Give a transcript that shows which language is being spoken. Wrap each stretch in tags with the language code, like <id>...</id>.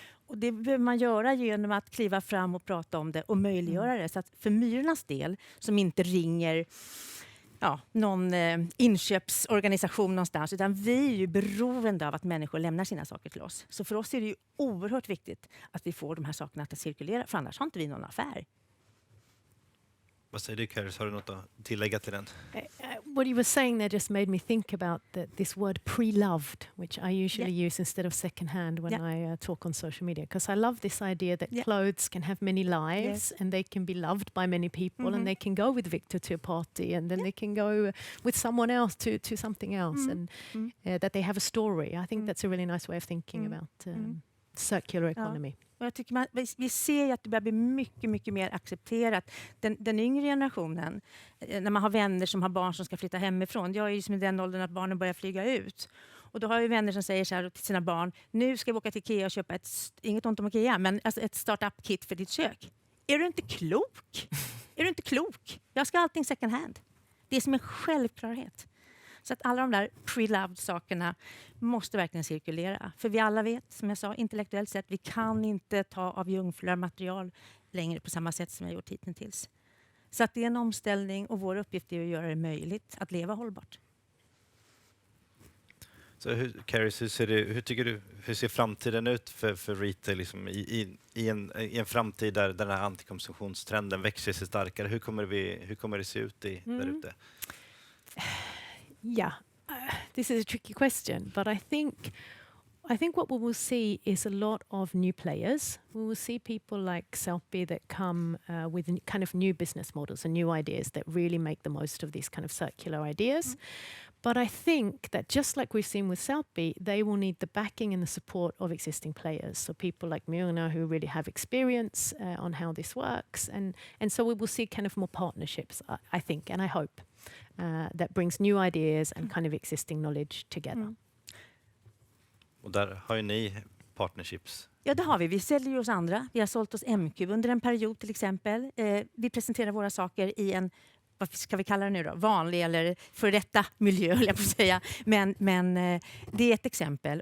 <sv>Och det behöver man göra genom att kliva fram och prata om det och möjliggöra det. Så att för myrornas del, som inte ringer någon inköpsorganisation någonstans, utan vi är ju beroende av att människor lämnar sina saker till oss. Så för oss är det ju oerhört viktigt att vi får de här sakerna att cirkulera, för annars har inte vi någon affär. Vad säger du, Carys? Har du något att tillägga till den?</sv> <en>What you were saying there just made me think about this word pre-loved, which I usually use instead of second-hand when I talk on social media. Because I love this idea that clothes can have many lives and they can be loved by many people and they can go with Victor to a party and then they can go with someone else to something else and that they have a story. I think that's a really nice way of thinking about circular economy.</en> <sv>Och jag tycker vi ser att det börjar bli mycket, mycket mer accepterat. Den yngre generationen, när man har vänner som har barn som ska flytta hemifrån. Jag är ju som i den åldern att barnen börjar flyga ut. Och då har vi vänner som säger så här till sina barn, nu ska vi åka till Ikea och köpa inget ont om Ikea, men alltså ett startup-kit för ditt kök. Är du inte klok? Är du inte klok? Jag ska ha allting second hand. Det är som en självklarhet. Så att alla de där pre-loved sakerna måste verkligen cirkulera. För vi alla vet, som jag sa, intellektuellt sett, vi kan inte ta av jungfruliga material längre på samma sätt som vi har gjort hittills. Så att det är en omställning och vår uppgift är att göra det möjligt att leva hållbart. Så Carys, hur ser framtiden ut för retail liksom, i en framtid där den här antikonsumtionstrenden växer sig starkare? Hur kommer det se ut där ute?</sv> <en>Yeah, this is a tricky question, but I think what we will see is a lot of new players. We will see people like Sellpy that come with kind of new business models and new ideas that really make the most of these kind of circular ideas. But I think that just like we've seen with Sellpy, they will need the backing and the support of existing players. So people like Myrna who really have experience on how this works. And so we will see kind of more partnerships, I think, and I hope, that brings new ideas and kind of existing knowledge together.</en> <sv>Och där har ju ni partnerships. Ja, det har vi. Vi säljer ju oss andra. Vi har sålt oss MQ under en period till exempel. Vi presenterar våra saker i en, vad ska vi kalla det nu då? Vanlig eller för detta miljö, jag på säga. Men det är ett exempel.</sv>